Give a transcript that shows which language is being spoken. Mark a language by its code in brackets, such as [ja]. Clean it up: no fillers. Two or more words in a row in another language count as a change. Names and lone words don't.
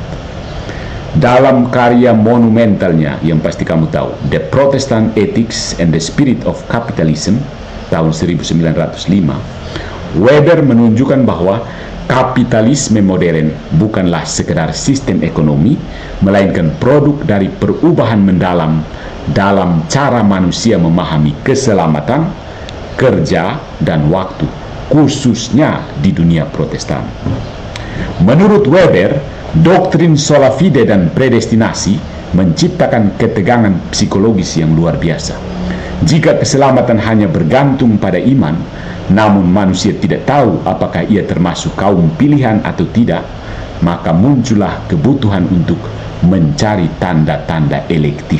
[id] Dalam karya monumentalnya yang pasti kamu tahu, The Protestant Ethics and the Spirit of Capitalism, tahun 1905, Weber menunjukkan bahwa kapitalisme modern bukanlah sekedar sistem ekonomi, melainkan produk dari perubahan mendalam dalam cara manusia memahami keselamatan, kerja, dan waktu, khususnya di dunia Protestan. Menurut Weber, doktrin [la] sola fide [id] dan predestinasi menciptakan ketegangan psikologis yang luar biasa. Jika keselamatan hanya bergantung pada iman, namun manusia tidak tahu apakah ia termasuk kaum pilihan atau tidak, maka muncullah kebutuhan untuk mencari tanda-tanda elektif.